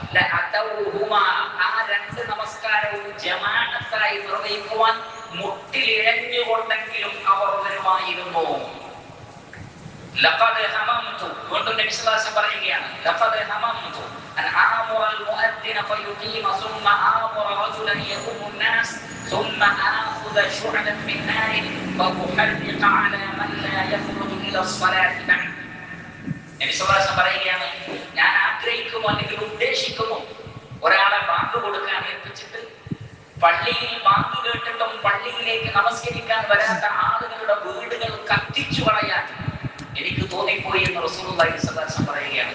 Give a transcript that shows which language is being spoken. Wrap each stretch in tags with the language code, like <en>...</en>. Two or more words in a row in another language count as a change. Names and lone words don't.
<ml>ആ 2 നമസ്കാരവും ജമാഅത്തായി നിർവഹിക്കുവാൻ മുട്ടിലിഴഞ്ഞുകൊണ്ടെങ്കിലും അവർ വരുമായിരുന്നു.</ml> <ar>لقد هممت,</ar> <ml>വീണ്ടും നബി സല്ലല്ലാഹു അലൈഹി വസല്ലം പറയുകയാണ്,</ml> <ar>لقد هممت أن آمر المؤذن فيقيم ثم آمر رجلا يؤم الناس ثم آخذ شعلة من نار فأحرق على من لا يخرج إلى الصلاة بعد.</ar> <ml>നബി</ml> <ar>صلى الله عليه وسلم</ar> <ml>പറയുകയാണ്, ഞാൻ ആഗ്രഹിക്കുമോ അല്ലെങ്കിൽ ഉദ്ദേശിക്കുമോ ഒരാളെ ബാങ്ക് കൊടുക്കാൻ ഏൽപ്പിച്ചിട്ട് പള്ളിയിൽ ബാങ്ക് കേട്ടിട്ടും പള്ളിയിലേക്ക് നമസ്കരിക്കാൻ വരാത്ത ആളുകളുടെ വീടുകൾ കത്തിച്ചു കളയാൻ എനിക്ക് തോന്നിപ്പോയി എന്ന് റസൂലുള്ളാഹി</ml> <ar>صلى الله عليه وسلم</ar> <ml>പറയുകയാണ്.</ml>